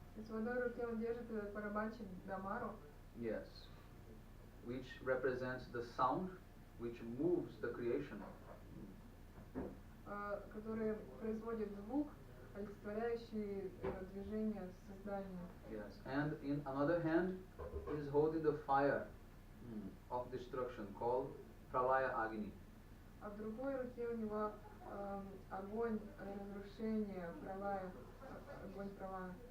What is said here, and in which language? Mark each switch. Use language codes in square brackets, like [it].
[ru] В одной руке он держит этот барабанчик Дамару, [en] Yes. Which represents the sound which moves the creation. [ru] который производит звук, олицетворяющий движение создания. [en] Yes. And in another hand, he is holding the fire of destruction called Pralaya Agni. [ru] А в другой руке у него огонь разрушения, пралая, огонь пралая.